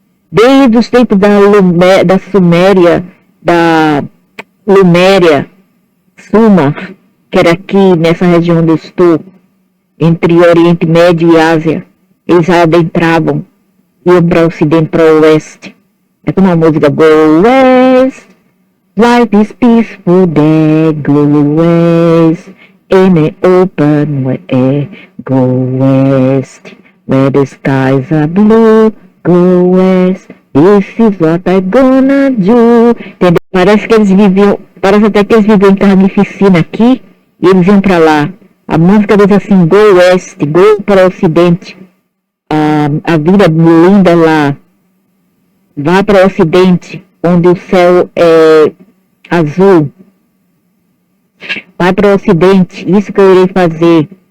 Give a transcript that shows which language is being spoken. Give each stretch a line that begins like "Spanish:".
Portuguese: Desde os tempos da Suméria, da Luméria, Sumar, que era aqui nessa região onde eu estou, entre Oriente Médio e Ásia, eles já adentravam, iam para o Ocidente, para o Oeste.
English: É como a música Go West, life is peaceful there, go West, in an open way, go West, where the skies are blue, go West, this is what I'm gonna do.
Portuguese: Entendeu? Parece até que eles viviam em carnificina aqui, e eles iam para lá. A música diz assim,
English: go West, go
Portuguese: para o Ocidente. A vida linda lá. Vá para o Ocidente. onde o céu é azul. Vai para o ocidente, isso que eu irei fazer.